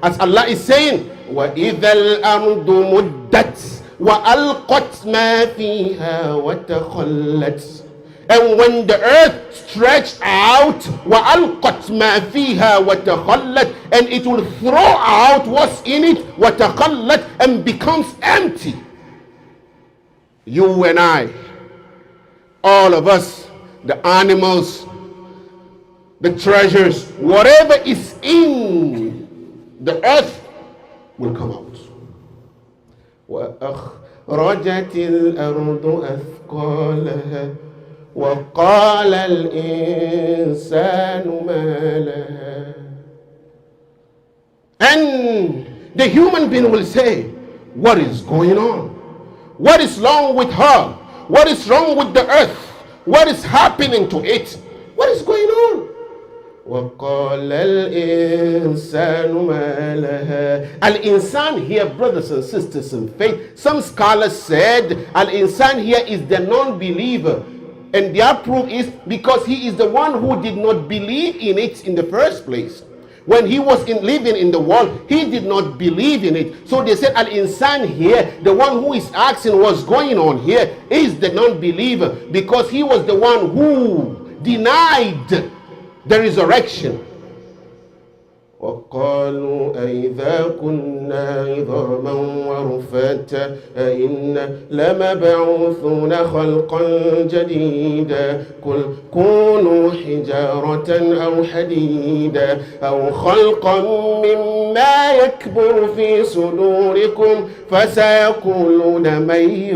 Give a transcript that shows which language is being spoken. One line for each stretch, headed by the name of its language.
English: As Allah is saying,
Arabic: وَإِذَا الْأَرْضُ مُدَّتْ وَأَلْقَتْ مَا فِيهَا وَتَخَلَّتْ.
English: And when the earth stretched out,
Arabic: وَأَلْقَتْ مَا فِيهَا وَتَخَلَّتْ,
English: and it will throw out what's in it,
Arabic: وَتَخَلَّتْ,
English: and becomes empty. You and I, all of us, the animals, the treasures, whatever is in the earth will come out.
Arabic: وأخرجت الأرض أثقالها وقال الإنسان ما لها.
English: And the human being will say, what is going on? What is wrong with her? What is wrong with the earth? What is happening to it? What is going on?
Arabic: وَقَالَ الْإِنسَانُ مَا لَهَا.
English: Al-insan here, brothers and sisters in faith, some scholars said Al-insan here is the non-believer. And their proof is because he is the one who did not believe in it in the first place. When he was living in the world, he did not believe in it. So they said, Al-Insan here, the one who is asking what's going on here, is the non-believer, because he was the one who denied the resurrection.
Arabic: وقالوا أئذا كنا عظاما ورفاتا أئنا لمبعوثون خلقا جديدا قل كونوا حجارة أو حديدا أو خلقا مما يكبر في صدوركم فسيقولون من